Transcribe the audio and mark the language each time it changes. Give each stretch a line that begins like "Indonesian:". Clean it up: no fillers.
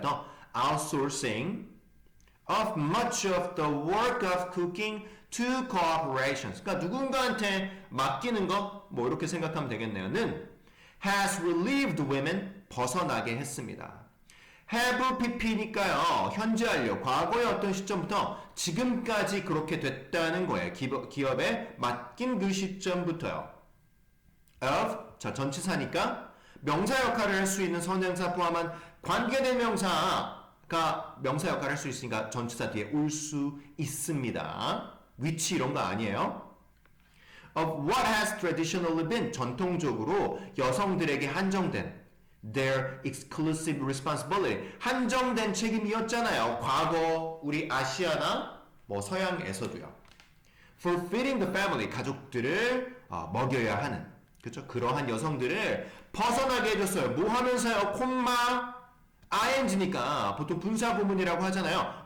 English: 더 outsourcing of much of the work of cooking to corporations.
Korean: 그러니까 누군가한테 맡기는 거, 뭐 이렇게 생각하면 되겠네요.는
English: has relieved women,
Korean: 벗어나게 했습니다.
English: have pp
Korean: 니까요. 현재 완료, 과거의 어떤 시점부터 지금까지 그렇게 됐다는 거예요. 기업에 맡긴 그 시점부터요. of, 자, 전치사니까 명사 역할을 할 수 있는 선행사 포함한 관계대명사가 명사 역할을 할 수 있으니까 전치사 뒤에 올 수 있습니다. 위치 이런 거 아니에요.
English: of what has traditionally been
Korean: 전통적으로 여성들에게 한정된
English: their exclusive responsibility
Korean: 한정된 책임이었잖아요. 과거 우리 아시아나 뭐 서양에서도요.
English: for feeding the family
Korean: 가족들을 먹여야 하는 그렇죠? 그러한 여성들을 벗어나게 해줬어요. 뭐 하면서요? 콤마 ing니까 보통 분사구문이라고 하잖아요.